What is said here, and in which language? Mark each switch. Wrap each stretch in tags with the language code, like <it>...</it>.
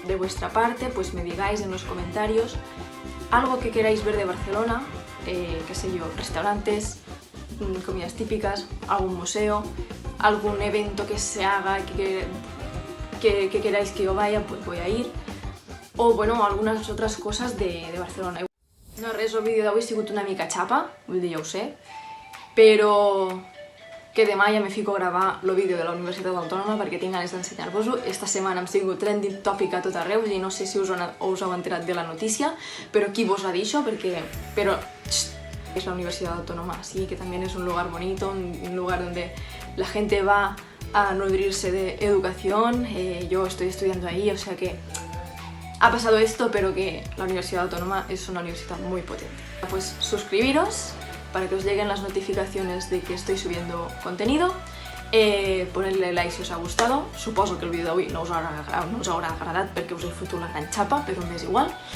<es>De vuestra parte, pues me digáis en los comentarios algo que queráis ver de Barcelona, qué sé yo, restaurantes, comidas típicas, algún museo, algún evento que se haga, que queráis que yo vaya, pues voy a ir.</es> <ca>o bueno, algunes altres coses de Barcelona. No res, el vídeo d'avui ha sigut una mica xapa, vull dir, ja ho sé, però que demà ja me fico a gravar el vídeo de la Universitat Autònoma perquè tinc ganes d'ensenyar-vos-ho. Esta setmana hem sigut trending topic a tot arreu i no sé si us heu enterat de la notícia, però qui vos ha dit això?</ca> <es>Però es la Universidad Autónoma, sí, que también es un lugar bonito, un lugar donde la gente va a nutrirse de educación. Yo estoy estudiando ahí, o sea que ha pasado esto, pero que la Universidad Autónoma es una universidad muy potente. Pues suscribiros para que os lleguen las notificaciones de que estoy subiendo contenido, ponerle like si os ha gustado.</es> <ca>Suposo que el vídeo d'avui no us haurà agradat perquè us he fotut la gran xapa, però m'és igual.</ca>